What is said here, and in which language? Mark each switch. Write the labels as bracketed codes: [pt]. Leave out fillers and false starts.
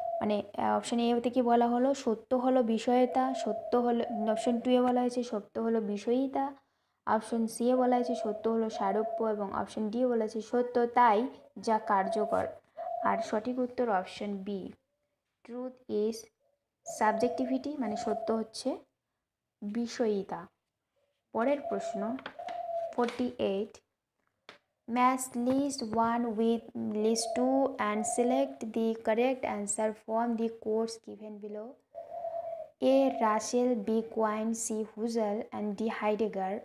[bn] মানে option A থেকে বলা হলো সত্য হলো বিষয়তা, সত্য হলো, অপশন টু এ বলা হয়েছে সত্য হলো বিষয়িতা, অপশন সি এ বলা হয়েছে সত্য হলো সারূপ্য এবং অপশন ডি বলা হয়েছে সত্য তাই যা কার্যকর। আর সঠিক উত্তর option B [en] truth is subjectivity, [bn] মানে সত্য হচ্ছে বিষয়িতা। পরের প্রশ্ন [en] 48, match list 1 with list 2 and select the correct answer from the course given below. A Russell, B Quine, C Husserl and D Heidegger.